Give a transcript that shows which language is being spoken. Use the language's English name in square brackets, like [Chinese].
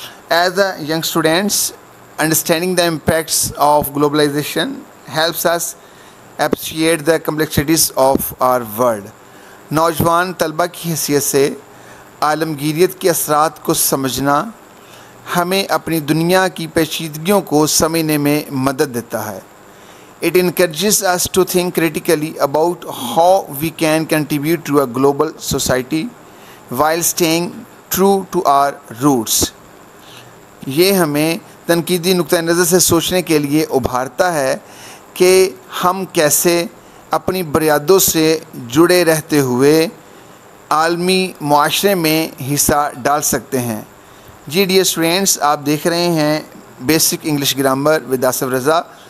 [English] As a young students, understanding the impacts of globalization helps us appreciate the complexities of our world. [Urdu] نوجوان طلبہ کی حیثیت سے عالمگیریت کے اثرات کو سمجھنا ہمیں اپنی دنیا کی پیچیدگیوں کو سمجھنے میں مدد دیتا ہے. [English] It encourages us to think critically about how we can contribute to a global society while staying true to our roots. [Urdu] یہ ہمیں تنقیدی نقطۂ نظر سے سوچنے کے لیے ابھارتا ہے کہ ہم کیسے اپنی بنیادوں سے جڑے رہتے ہوئے عالمی معاشرے میں حصہ ڈال سکتے ہیں. جی [English] dear students, [Urdu] آپ دیکھ رہے ہیں basic English grammar with Asif Raza.